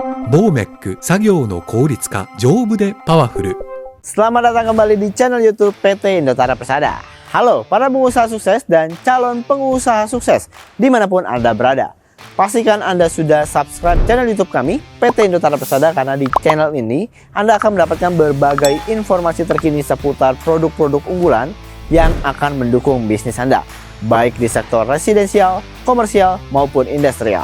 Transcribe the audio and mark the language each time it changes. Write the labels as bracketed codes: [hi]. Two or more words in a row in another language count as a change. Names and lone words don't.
[ja] ボーメック作業の効率化丈夫でパワフル。 [id] Selamat datang kembali di channel YouTube PT Indotara Persada. Halo para pengusaha sukses dan calon pengusaha sukses dimanapun Anda berada. Pastikan Anda sudah subscribe channel YouTube kami PT Indotara Persada, karena di channel ini Anda akan mendapatkan berbagai informasi terkini seputar produk-produk unggulan yang akan mendukung bisnis Anda, baik di sektor residensial, komersial, maupun industrial.